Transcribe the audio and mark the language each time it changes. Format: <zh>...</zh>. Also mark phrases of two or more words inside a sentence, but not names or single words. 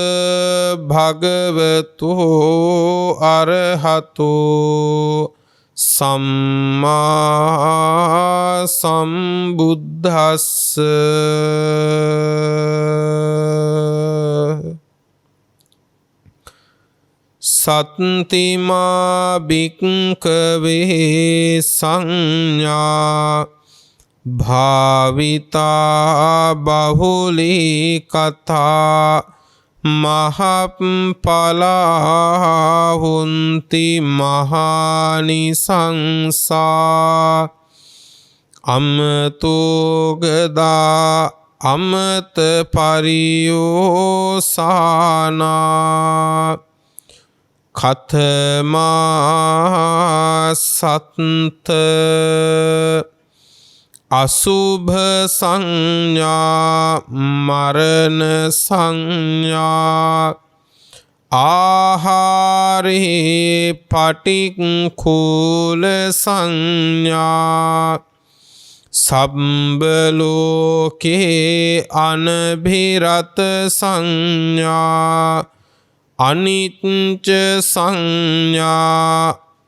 <pi>භගවතු අරහතෝ සම්මා සම්බුද්දස්ස සත්තිමා භික්ඛවේ සංඥා භාවිතා බහුලී කතා මහප්ඵලා හුන්ති මහානිසංසා අමතෝ ගදා අමත පරියෝසානා කතමා සත්ත අසුභ සංඥා මරණ සංඥා ආහාරේ පටික්ඛූල සංඥා සම්බ ලෝකේ අනභිරත සංඥා අනිච්ච සංඥා</pi>